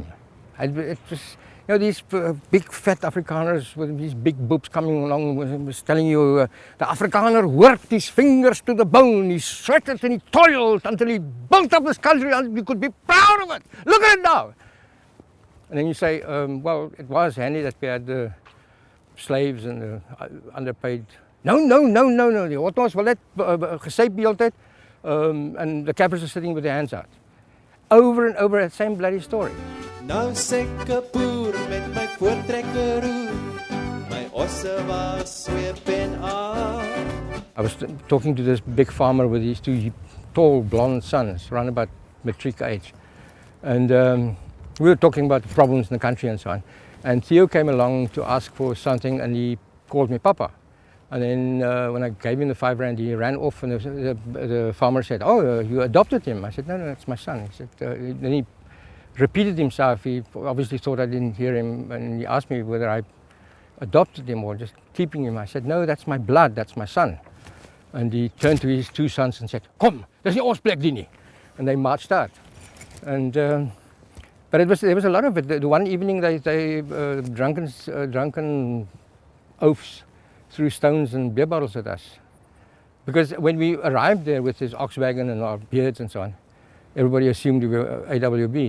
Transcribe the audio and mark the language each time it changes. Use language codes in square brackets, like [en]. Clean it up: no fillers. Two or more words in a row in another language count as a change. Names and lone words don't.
[en] It was, you know, these big fat Afrikaners with these big boobs coming along was telling you the Afrikaner worked his fingers to the bone, he sweated and he toiled until he built up this country and you could be proud of it. Look at it now. And then you say, well, it was handy that we had the slaves and the underpaid. No, the Otto's [af] wil net gesyp die hele tyd, [en] and the Kaffirs are sitting with their hands out. Over and over, that same bloody story. [af] Nou sekke boer met my voortrekker roer, my osse was sweep en aan. [en] I was talking to this big farmer with these 2 tall blonde sons, around about matric age. And we were talking about the problems in the country and so on. And Theo came along to ask for something, and he called me Papa. And then when I gave him the R5, he ran off, and the farmer said, "Oh, you adopted him?" I said, "No, that's my son." He said, then he repeated himself. He obviously thought I didn't hear him, and he asked me whether I adopted him or just keeping him. I said, "No, that's my blood, that's my son." And he turned to his 2 sons and said, [af] "Kom, dis nie ons plek nie." [en] And they marched out. And but there was a lot of it. The one evening they drunken oafs threw stones and beer bottles at us. Because when we arrived there with this ox wagon and our beards and so on, everybody assumed we were AWB.